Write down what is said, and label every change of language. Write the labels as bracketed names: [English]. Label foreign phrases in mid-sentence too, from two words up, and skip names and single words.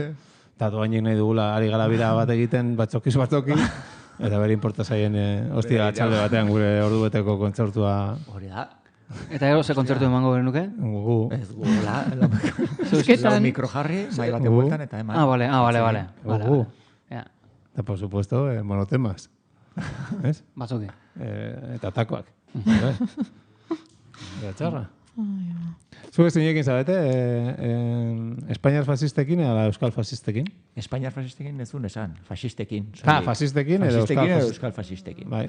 [Basque] Eta doainik nahi dugula ari gara bira bat egiten batzoki, eta bere importa zaien hostia txalde batean gure ordubeteko kontzertua. Hori da. Eta gero ze kontzertu emango genuke? Gu. Ez gu, lau mikro jarri, mai bate bueltan eta eman. Bale. Gu. Eta [Spanish] por supuesto, [Basque] monotemas. ¿Es? Batzoki. Eta takoak. Eta txarra. Zuek zeinekin zabete, Espainiar fascistekin edo Euskal fascistekin? Espainiar fascistekin ez duen esan, fascistekin. Fascistekin edo Euskal fascistekin. Bai.